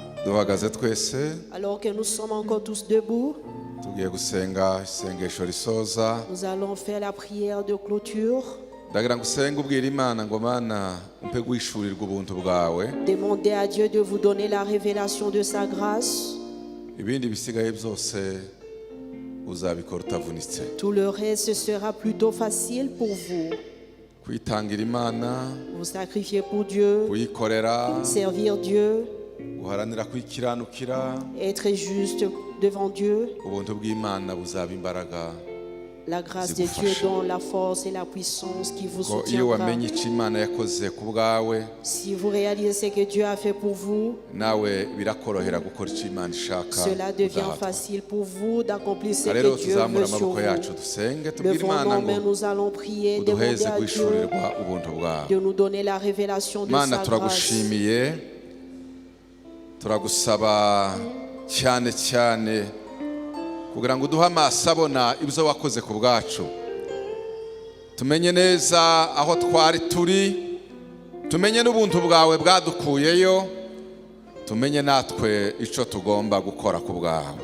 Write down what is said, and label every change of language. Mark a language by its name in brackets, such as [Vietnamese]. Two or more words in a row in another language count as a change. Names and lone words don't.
[Kinyarwanda] duhagaze twese [French] Alors que nous sommes encore tous debout, [Kinyarwanda] tugiye gusenga isengesho risoza. [French] nous allons faire la prière de clôture. [Kinyarwanda] Ndagira ngo usenge ubwira Imana ngo Mana umpe guhishurirwa ubuntu bwawe. [French] Demandez à Dieu de vous donner la révélation de sa grâce. [Kinyarwanda] Ibindi bisigaye byose uzabikora utavunitse. [French] Tout le reste sera plutôt facile pour vous. [Kinyarwanda] Kwitangira Imana, [French] Vous sacrifier pour Dieu, [Kinyarwanda] kuyikorera, [French] servir Dieu, [Kinyarwanda] guharanira kwikiranukira, [French] être juste devant Dieu. [Kinyarwanda] ubuntu bw'Imana buzaba imbaraga. [French] La grâce de Dieu donne la force et la puissance qui vous [Kinyarwanda] Ko iyo [French] soutiendra. [Kinyarwanda] wamenye icyo Imana yakoze ku bwawe, [French] Si vous réalisez ce que Dieu a fait pour vous, [Kinyarwanda] nawe birakorohera gukora icyo Imana ishaka. [French] cela devient [Kinyarwanda] udahatwa. [French] facile pour vous d'accomplir ce [Kinyarwanda] Rero [French] que Dieu [Kinyarwanda] tuzamura [French] veut sur [Kinyarwanda] amaboko [French] vous. [Kinyarwanda] yacu dusenge tubwire [French] Levons [Kinyarwanda] Imana [French] nos mains, [Kinyarwanda] ngo [French] nous allons prier, demander [Kinyarwanda] uduheze [French] à Dieu [Kinyarwanda] guhishurirwa ubuntu bwawe. [French] de nous donner la révélation de [Kinyarwanda] Mana [French] sa grâce. [Kinyarwanda] turagushimiye, turagusaba cyane cyane kugira ngo uduhe amaso abona ibyo wakoze ku bwacu, tumenye neza aho twari turi, tumenye n'ubuntu bwawe bwadukuyeyo, tumenye natwe icyo tugomba gukora ku bwawe.